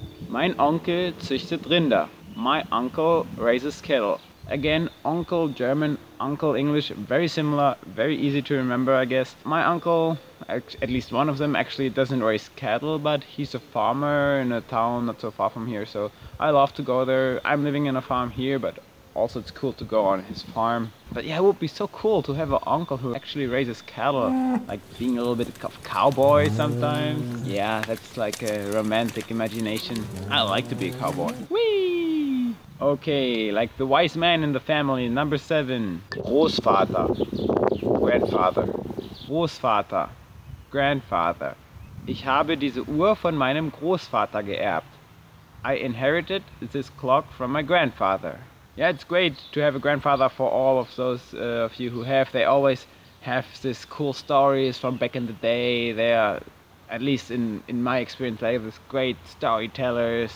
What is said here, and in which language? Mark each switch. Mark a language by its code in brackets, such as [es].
[de] Mein Onkel züchtet Rinder. [en] My uncle raises cattle. Again, uncle German, uncle English, very similar, very easy to remember, I guess. My uncle, at least one of them, actually doesn't raise cattle, but he's a farmer in a town not so far from here, so I love to go there. I'm living in a farm here, but also it's cool to go on his farm. But yeah, it would be so cool to have an uncle who actually raises cattle, like being a little bit of cowboy sometimes. Yeah, that's like a romantic imagination. I like to be a cowboy. Whee! Okay, like the wise man in the family. Number 7. Großvater. Grandfather. Großvater. Grandfather. [de] Ich habe diese Uhr von meinem Großvater geerbt. [en] I inherited this clock from my grandfather. Yeah, it's great to have a grandfather. For all of those of you who have, they always have these cool stories from back in the day. They are, at least in my experience, they have these great storytellers.